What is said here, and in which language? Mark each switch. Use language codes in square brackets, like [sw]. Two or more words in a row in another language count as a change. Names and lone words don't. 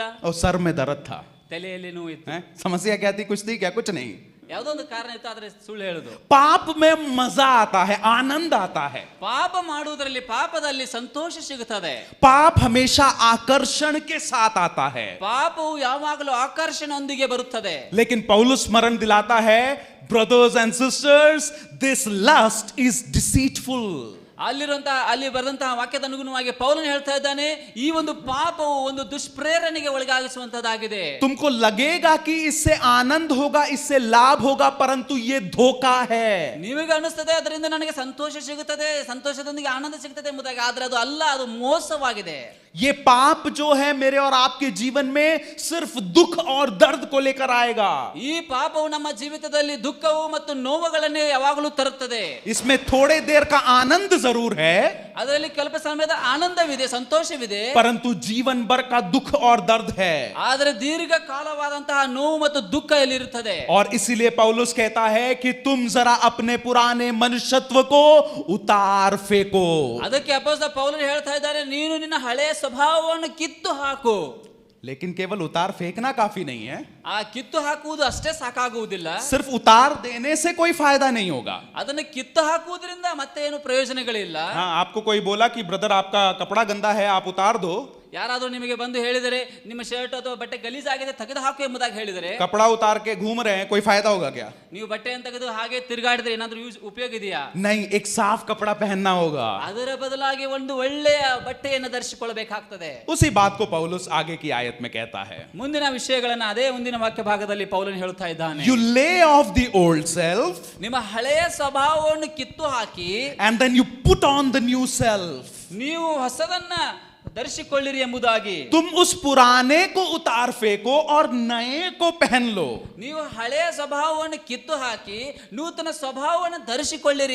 [hi] और सर में दर्द था. [kn] ತಲೆಯಲ್ಲಿ ನೋವು ಇತ್ತು. [hi] समस्या क्या थी? कुछ थी क्या? कुछ नहीं. [kn] ಯಾವುದೋ ಒಂದು ಕಾರಣ ಇತ್ತು, ಆದ್ರೆ ಸುಳ್ಳು ಹೇಳುದು. [hi] पाप में मजा आता है, आनंद आता है. [kn] ಪಾಪ ಮಾಡುವುದರಲ್ಲಿ, ಪಾಪದಲ್ಲಿ ಸಂತೋಷ ಸಿಗುತ್ತದೆ. [hi] पाप हमेशा आकर्षण के साथ आता है. [kn] ಪಾಪವು ಯಾವಾಗಲೂ ಆಕರ್ಷಣೆಯೊಂದಿಗೆ ಬರುತ್ತದೆ. [hi] लेकिन पौलुस स्मरण दिलाता है, [en] Brothers and sisters, this lust is deceitful. [kn] ಅಲ್ಲಿ ಬರೆದಂತಹ ವಾಕ್ಯದ ಅನುಗುಣವಾಗಿ ಪೌಲನು ಹೇಳ್ತಾ ಇದ್ದಾನೆ, ಈ ಒಂದು ಪಾಪವು ಒಂದು ದುಷ್ಪ್ರೇರಣೆಗೆ ಒಳಗಾಗಿಸುವಂತದ್ದಾಗಿದೆ. [hi] तुमको लगेगा कि इससे आनंद होगा, इससे लाभ होगा, परंतु ये धोखा है. [kn] ನಿಮಗೆ ಅನಿಸ್ತದೆ ಅದರಿಂದ ನನಗೆ ಸಂತೋಷ ಸಿಗುತ್ತದೆ, ಸಂತೋಷದೊಂದಿಗೆ ಆನಂದ ಸಿಗುತ್ತದೆ ಎಂಬುದಾಗಿ, ಆದ್ರೆ ಅದು ಅಲ್ಲ, ಅದು ಮೋಸವಾಗಿದೆ. [hi] ये पाप जो है मेरे और आपके जीवन में सिर्फ दुख और दर्द को लेकर आएगा. [kn] ಈ ಪಾಪವು ನಮ್ಮ ಜೀವಿತದಲ್ಲಿ ದುಃಖವು ಮತ್ತು ನೋವುಗಳನ್ನೇ ಯಾವಾಗಲೂ ತರುತ್ತದೆ. [hi] इसमें थोड़े देर का आनंद जरूर है, [kn] ಅದರಲ್ಲಿ ಸ್ವಲ್ಪ ಸಮಯದ ಆನಂದವಿದೆ, ಸಂತೋಷವಿದೆ, [hi] परंतु जीवन भर का दुख और दर्द है. [kn] ಆದರೆ ದೀರ್ಘ ಕಾಲವಾದಂತಹ ನೋವು ಮತ್ತು ದುಃಖ ಇಲ್ಲಿರುತ್ತದೆ. [hi] और इसीलिए पौलुस कहता है कि तुम जरा अपने पुराने मनुष्यत्व को उतार फेंको. [kn] ಅದಕ್ಕೆ ಅಪೊಸ್ತಲ ಪೌಲನು ಹೇಳ್ತಾ ಇದ್ದಾರೆ, ನೀನು ನಿನ್ನ ಹಳೆಯ ಸ್ವಭಾವವನ್ನು ಕಿತ್ತು ಹಾಕು. [hi] लेकिन केवल उतार फेंकना काफी नहीं है. [kn] ಆ ಕಿತ್ತು ಹಾಕುವುದು ಅಷ್ಟೇ ಸಾಕಾಗುವುದಿಲ್ಲ. [hi] सिर्फ उतार देने से कोई फायदा नहीं होगा. [kn] ಅದನ್ನು ಕಿತ್ತು ಹಾಕುವುದರಿಂದ ಮತ್ತೆ ಏನು ಪ್ರಯೋಜನಗಳಿಲ್ಲ. [hi] हाँ, आपको कोई बोला कि ब्रदर आपका कपड़ा गंदा है, आप उतार दो. [kn] ಯಾರಾದರೂ ನಿಮಗೆ ಬಂದು ಹೇಳಿದರೆ, ನಿಮ್ಮ ಶರ್ಟ್ ಅಥವಾ ಬಟ್ಟೆ ಗಲೀಜಾಗಿದೆ, ತೆಗೆದು ಹಾಕು ಎಂಬುದಾಗಿ ಹೇಳಿದರೆ, [hi] कपड़ा उतार के घूम रहे हैं, कोई फायदा होगा क्या? [kn] ನೀವು ಬಟ್ಟೆಯನ್ನು ತೆಗೆದು ಹಾಗೆ ತಿರುಗಾಡಿದ್ರೆ ಏನಾದ್ರೂ ಉಪಯೋಗ ಇದೆಯಾ? [hi] नहीं, एक साफ कपड़ा पहनना होगा. [kn] ಅದರ ಬದಲಾಗಿ ಒಂದು ಒಳ್ಳೆಯ ಬಟ್ಟೆಯನ್ನು ಧರಿಸಿಕೊಳ್ಳಬೇಕಾಗ್ತದೆ. [hi] उसी बात को पौलुस आगे की आयत में कहता है. [kn] ಮುಂದಿನ ವಿಷಯಗಳನ್ನ ಅದೇ ಮುಂದಿನ ವಾಕ್ಯ ಭಾಗದಲ್ಲಿ ಪೌಲನು ಹೇಳ್ತಾ ಇದ್ದಾನೆ. [en] You lay off the old self [kn] ನಿಮ್ಮ ಹಳೆಯ ಸ್ವಭಾವವನ್ನು ಕಿತ್ತು ಹಾಕಿ, [en] and then you put on the new self. [kn] ನೀವು ಹೊಸದನ್ನ ಧರಿಸಿಕೊಳ್ಳಿರಿ ಎಂಬುದಾಗಿ. [hi] तुम उस पुराने को उतार फेंको और नए को पहन लो. [kn] ನೀವು ಹಳೆಯ ಸ್ವಭಾವವನ್ನು ಕಿತ್ತು ಹಾಕಿ ನೂತನ ಸ್ವಭಾವವನ್ನು ಧರಿಸಿಕೊಳ್ಳಿರಿ.